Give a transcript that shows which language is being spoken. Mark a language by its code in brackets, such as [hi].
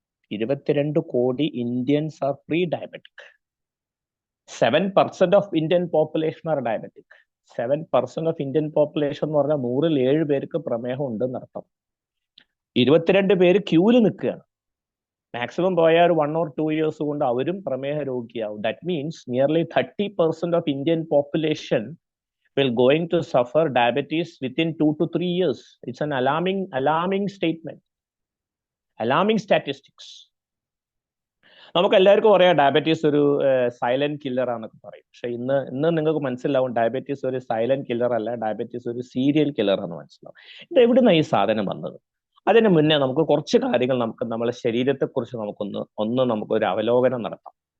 [en] 22 crore Indians are prediabetic. 7% of Indian population are diabetic. [ml] 7% of Indian population എന്ന് പറഞ്ഞാൽ 100-ൽ 7 പേർക്ക് പ്രമേഹം ഉണ്ടെന്നർത്ഥം. 22 പേര് ക്യൂവിൽ നിൽക്കുകയാണ്. മാക്സിമം പോയാൽ ഒരു [en] 1 or 2 years [ml] കൊണ്ട് അവരും പ്രമേഹ രോഗിയാവും. [en] That means nearly 30% of Indian population will going to suffer diabetes within 2 to 3 years. It's an alarming statement. Alarming statistics. [ml] നമുക്ക് എല്ലാവർക്കും പറയാം ഡയബറ്റീസ് ഒരു സൈലന്റ് കില്ലർ ആണെന്നൊക്കെ പറയും. പക്ഷെ ഇന്ന് നിങ്ങൾക്ക് മനസ്സിലാവും ഡയബറ്റീസ് ഒരു സൈലന്റ് കില്ലർ അല്ല, ഡയബറ്റീസ് ഒരു സീരിയൽ കില്ലർ ആണെന്ന് മനസ്സിലാവും. ഇത് എവിടുന്നാണ് ഈ സാധനം വന്നത്? അതിന് മുന്നേ നമുക്ക് കുറച്ച് കാര്യങ്ങൾ നമ്മളെ ശരീരത്തെക്കുറിച്ച് നമുക്കൊരു അവലോകനം നടത്താം.